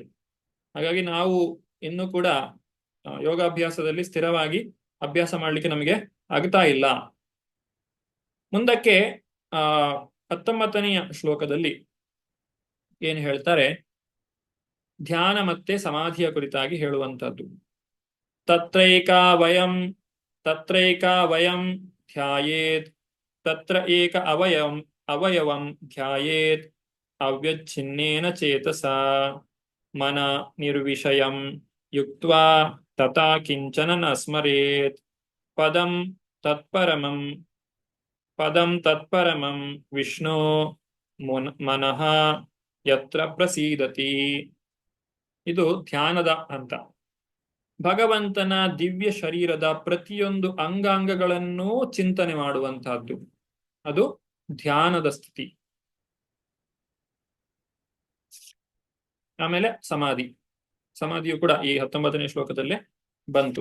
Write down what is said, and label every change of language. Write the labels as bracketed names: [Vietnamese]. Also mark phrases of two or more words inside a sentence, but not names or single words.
[Kannada] ಹಾಗಾಗಿ ನಾವು ಇನ್ನೂ ಕೂಡ ಯೋಗಾಭ್ಯಾಸದಲ್ಲಿ ಸ್ಥಿರವಾಗಿ ಅಭ್ಯಾಸ ಮಾಡ್ಲಿಕ್ಕೆ ನಮಗೆ ಆಗ್ತಾ ಇಲ್ಲ. ಮುಂದಕ್ಕೆ 19ನೆಯ ಶ್ಲೋಕದಲ್ಲಿ ಏನು ಹೇಳ್ತಾರೆ? ಧ್ಯಾನ ಮತ್ತೆ ಸಮಾಧಿಯ ಕುರಿತಾಗಿ ಹೇಳುವಂತದ್ದು. [Sanskrit] ತತ್ರೈಕಾ ವಯಂ ಧ್ಯಾಯೇತ್ ತತ್ರ ಏಕ ಅವಯವಂ ಧ್ಯಾಯೇತ್ ಅವ್ಯಚ್ಛಿನ್ನೇನ ಚೇತಸಾ ಮನ ನಿರ್ವಿಷಯಂ ಯುಕ್ತ್ವಾ ತಥಾ ಕಿಂಚನ ನ ಸ್ಮರೇತ್ ಪದಂ ತತ್ಪರಮಂ ವಿಷ್ಣು ಮನಃ ಯತ್ರ ಪ್ರಸೀದತಿ. [Kannada] ಇದು ಧ್ಯಾನದ ಹಂತ. ಭಗವಂತನ ದಿವ್ಯ ಶರೀರದ ಪ್ರತಿಯೊಂದು ಅಂಗಾಂಗಗಳನ್ನೂ ಚಿಂತನೆ ಮಾಡುವಂತಹದ್ದು, ಅದು ಧ್ಯಾನದ ಸ್ಥಿತಿ. ಆಮೇಲೆ ಸಮಾಧಿಯು ಕೂಡ ಈ 19ನೇ ಶ್ಲೋಕದಲ್ಲೇ ಬಂತು.